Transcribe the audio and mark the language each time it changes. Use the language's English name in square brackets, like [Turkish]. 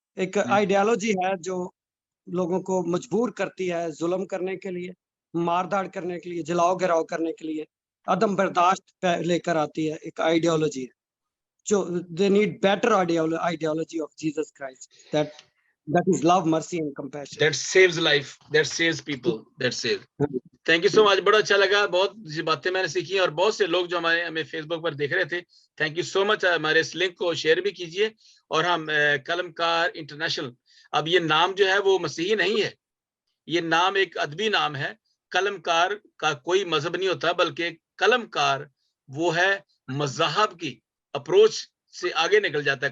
[Hindi] एक आइडियोलॉजी है जो लोगों को मजबूर करती है जुल्म करने के लिए, मारधाड़ करने के लिए, जलाओ गिराओ करने के लिए, अदम बर्दाश्त लेकर आती है। एक आइडियोलॉजी है जो [English] They need better ideology of Jesus Christ that is love, mercy and compassion that saves life, that saves people, that saves. Thank you so much, [Hindi] बड़ा अच्छा लगा, बहुत सी बातें मैंने सीखी और बहुत से लोग जो हमें फेसबुक पर देख रहे थे, थैंक यू सो मच। हमारे इस लिंक को शेयर भी कीजिए। और हम कलमकार इंटरनेशनल, अब ये नाम जो है वो मसीही नहीं है, ये नाम एक अदबी नाम है। कलमकार का कोई मजहब नहीं होता, बल्कि कलमकार वो है मज़हब की अप्रोच से आगे निकल जाता है।